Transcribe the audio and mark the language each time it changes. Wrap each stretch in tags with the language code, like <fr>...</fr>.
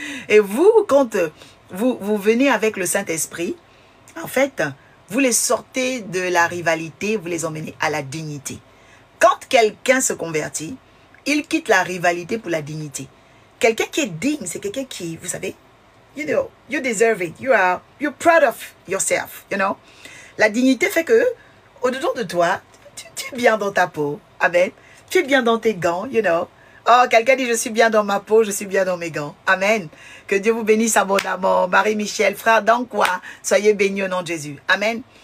<fr>Et vous, quand vous venez avec le Saint-Esprit, en fait, vous les sortez de la rivalité, vous les emmenez à la dignité. Quand quelqu'un se convertit, il quitte la rivalité pour la dignité. Quelqu'un qui est digne, c'est quelqu'un qui, vous savez,</fr> <en>you know, you deserve it. You're proud of yourself, you know.</en> <fr>La dignité fait que, au-dedans de toi, tu es bien dans ta peau. Amen. Tu es bien dans tes gants,</fr> <en>you know.</en> <fr>Oh, quelqu'un dit, je suis bien dans ma peau, je suis bien dans mes gants. Amen. Que Dieu vous bénisse abondamment. Marie-Michel, frère, dans quoi? Soyez bénis au nom de Jésus. Amen.</fr>